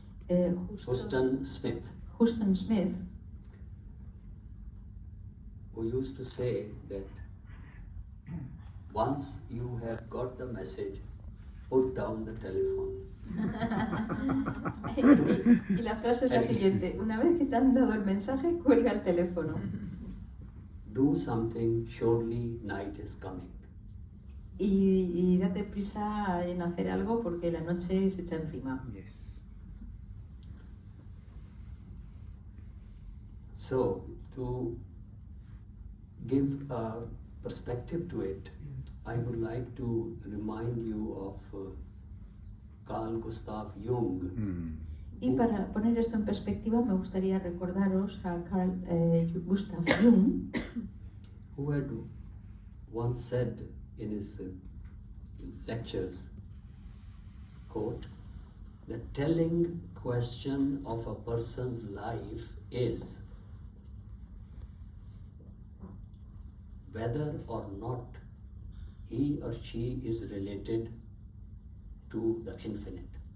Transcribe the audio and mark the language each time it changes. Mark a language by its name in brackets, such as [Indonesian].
[English] Houston Smith, who used to say that once you have got the message, put down the telephone. [Spanish] Y la frase es la siguiente: una vez que te han dado el mensaje, cuelga el teléfono. [English] Do something, surely night is coming. [Spanish] Y date prisa en hacer algo porque la noche se echa encima. [English] Yes. So, to give a perspective to it, I would like to remind you of Carl Gustav Jung. [Spanish] Y para poner esto en perspectiva, me gustaría recordaros a Carl Gustav Jung, [English] who had once said in his lectures, quote, the telling question of a person's life is whether or not he or she is related to the infinite.